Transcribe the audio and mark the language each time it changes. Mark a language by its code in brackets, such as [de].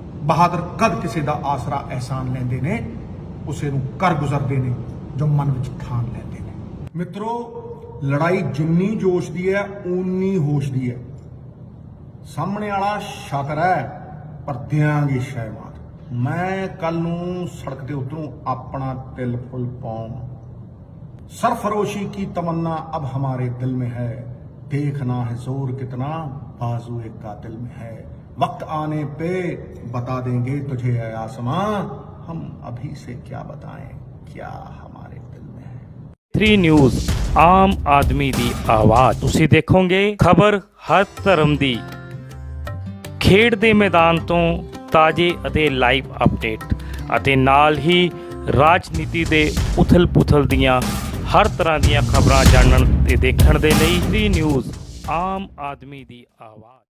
[pa] ਬਹਾਦਰ ਕਦ ਕਿਸੇ ਦਾ ਆਸਰਾ ਅਹਿਸਾਨ ਲੈਂਦੇ ਨੇ, ਉਸੇ ਨੂੰ ਕਰ ਗੁਜ਼ਰਦੇ ਨੇ ਜੋ ਮਨ ਵਿੱਚ ਠਾਣ ਲੈਂਦੇ ਨੇ। ਮਿੱਤਰੋ, ਲੜਾਈ ਜਿੰਨੀ ਜੋਸ਼ ਦੀ ਹੈ ਓਨੀ ਹੋਸ਼ ਦੀ ਹੈ। ਸਾਹਮਣੇ ਵਾਲਾ ਸ਼ਾਤਰ ਹੈ ਪਰ ਦਿਆਂਗੇ ਸ਼ੈਵਾਦ। ਮੈਂ ਕੱਲ ਨੂੰ ਸੜਕ ਤੇ ਉਤਰੂੰ, ਆਪਣਾ ਤਿਲ ਫੁੱਲ ਪਾਉਂ [hi] सरफरोशी की तमन्ना अब हमारे दिल में है, देखना है जोर कितना बाजू एक कातिल में है। वक्त आने पे बता देंगे तुझे ऐ आसमां, हम अभी से क्या बताएं क्या हमारे दिल में है। [pa] 3 ਨਿਊਜ਼ ਆਮ ਆਦਮੀ ਦੀ ਆਵਾਜ਼। ਤੁਸੀਂ ਦੇਖੋਗੇ ਖਬਰ ਹਰ ਧਰਮ ਦੀ, ਖੇਡ ਦੇ ਮੈਦਾਨ ਤੋਂ ਤਾਜ਼ੇ ਅਤੇ ਲਾਈਵ ਅਪਡੇਟ, ਅਤੇ ਨਾਲ ਹੀ ਰਾਜਨੀਤੀ ਦੇ ਉਥਲ-ਪੁਥਲ ਦੀਆਂ ਹਰ ਤਰ੍ਹਾਂ ਦੀਆਂ ਖਬਰਾਂ ਜਾਣਨ ਤੇ ਦੇਖਣ ਦੇ ਲਈ 3 ਨਿਊਜ਼ ਆਮ ਆਦਮੀ ਦੀ ਆਵਾਜ਼।